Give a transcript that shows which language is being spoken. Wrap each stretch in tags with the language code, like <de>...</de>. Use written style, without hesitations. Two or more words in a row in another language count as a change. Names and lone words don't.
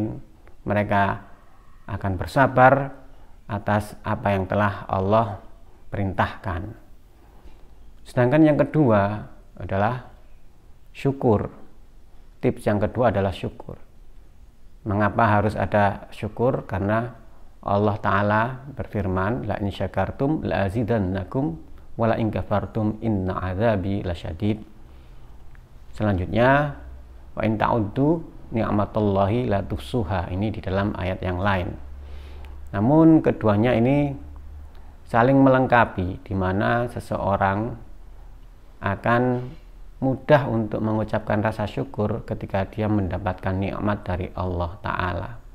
<id>Mereka akan bersabar atas apa yang telah Allah perintahkan. Sedangkan yang kedua adalah syukur. Tips yang kedua adalah syukur. Mengapa harus ada syukur? Karena Allah Ta'ala berfirman,</id> <ar>لئن شكرتم لأزيدنكم ولئن كفرتم إن عذابي لشديد. Selanjutnya, وإن تعدوا نعمة الله لا تحصوها.</ar> <id>Ini di dalam ayat yang lain. Namun keduanya ini saling melengkapi, di mana seseorang akan mudah untuk mengucapkan rasa syukur ketika dia mendapatkan nikmat dari Allah Ta'ala.</id>